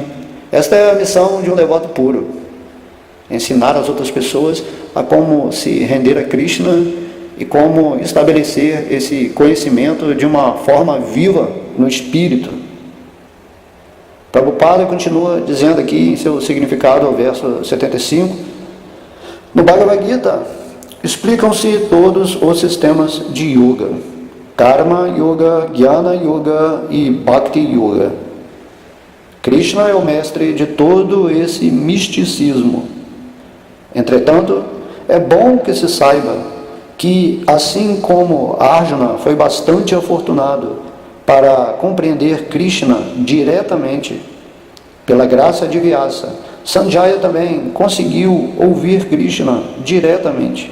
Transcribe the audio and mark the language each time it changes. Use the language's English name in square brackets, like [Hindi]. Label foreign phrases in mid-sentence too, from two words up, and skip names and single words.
[Portuguese] Esta é a missão de um devoto puro. Ensinar as outras pessoas a como se render a Krishna e como estabelecer esse conhecimento de uma forma viva no espírito. Prabhupada continua dizendo aqui em seu significado ao verso 75, no Bhagavad Gita explicam-se todos os sistemas de yoga. Karma Yoga, Jnana Yoga e Bhakti Yoga. Krishna é o mestre de todo esse misticismo. Entretanto, é bom que se saiba que, assim como Arjuna foi bastante afortunado para compreender Krishna diretamente, pela graça de Vyasa, Sanjaya também conseguiu ouvir Krishna diretamente.